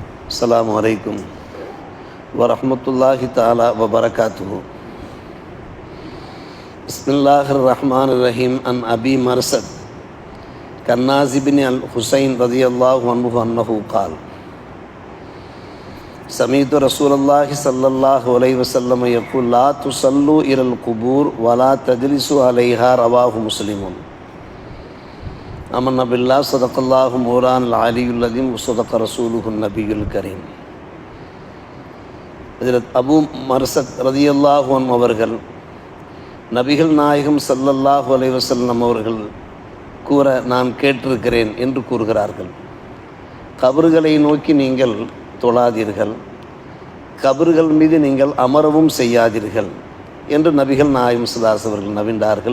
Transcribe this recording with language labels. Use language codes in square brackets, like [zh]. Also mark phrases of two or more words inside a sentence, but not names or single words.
[ar] السلام عليكم ورحمة الله تعالى وبركاته. بسم الله الرحمن الرحيم. عن أبي مرثد كناز بن الحصين رضي الله عنه أنه قال سمعت رسول الله صلى الله عليه وسلم يقول لا تصلوا إلى القبور ولا تجلسوا عليها. رواه مسلم. آمنا بالله صدق الله مولانا العلي العظيم وصدق رسوله النبي الكريم. [ta] அபு மர்சத் [ar] رضي الله عنه [ta] அவர்கள் நபிகள் நாயகம் [ar] صلى الله عليه وسلم [ta] அவர்கள் கூற நான் கேட்டிருக்கிறேன் என்று கூறுகிறார்கள். கபறுகளை நோக்கி நீங்கள் தொழாதீர்கள், கபறுகள் மீது நீங்கள் அமரவும் செய்யாதீர்கள் என்று நபிகள் நாயகம் [ar] صلى الله عليه [ta] அவர்கள் நவிண்டார்கள்.